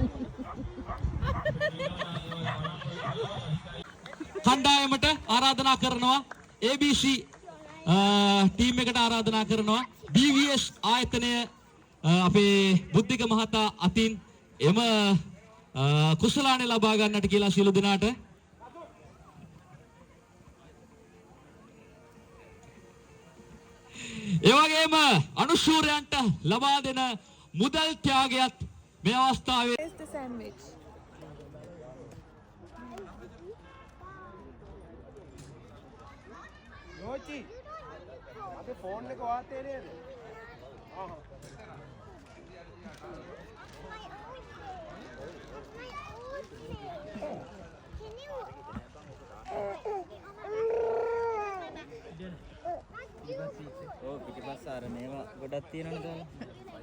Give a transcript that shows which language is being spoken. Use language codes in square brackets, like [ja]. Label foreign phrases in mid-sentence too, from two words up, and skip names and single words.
[si] කණ්ඩායමට ආරාධනා කරනවා ABC ටීම් එකට ආරාධනා කරනවා BVS ආයතනය අපේ බුද්ධික මහතා අතින් එම කුසලානේ ලබා ගන්නට කියලා සියලු දෙනාට ඒ වගේම අනුශූරයන්ට ලබා දෙන මුදල් ත්‍යාගයත් මේ අවස්ථාවේ योची अबे फोन लेको आते रे हां हां ඕ පිටිපස්ස අර මේවා ගොඩක් තියෙනවනේ දාලා